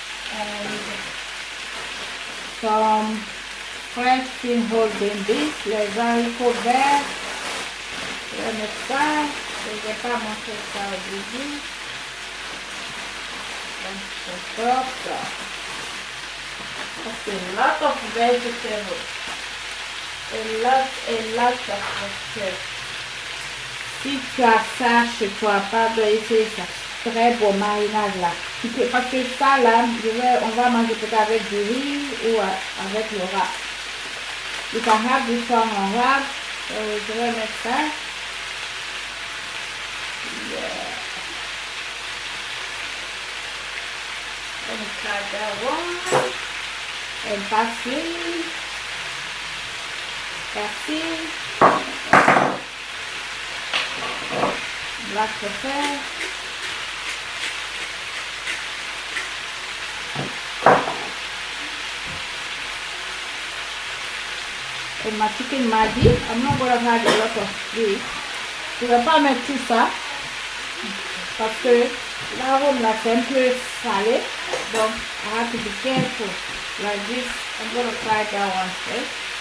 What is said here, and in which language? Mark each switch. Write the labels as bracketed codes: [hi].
[en] And some French pin holding beef, [fr] les haricots verts. Je vais mettre ça. Je n'ai pas montré ça au début. Donc, je sors ça. [en] That's a lot of vegetables. A lot of vegetables. [fr] Si tu as ça chez toi, pas de essayer ça. Très beau marinade là. Parce que ça là, on va manger peut-être avec du riz ou avec le wrap. [en] You can have this one on wrap. [fr] Je vais mettre ça. Yeah. [en] Let me try that one. And parsley. Black pepper. And my chicken maggi. I'm not going to add a lot of this. [fr] Je ne vais pas mettre tout ça parce que l'arôme là c'est un peu salé. [en] Donc, I have to be careful. Like this, I'm going to try that one first.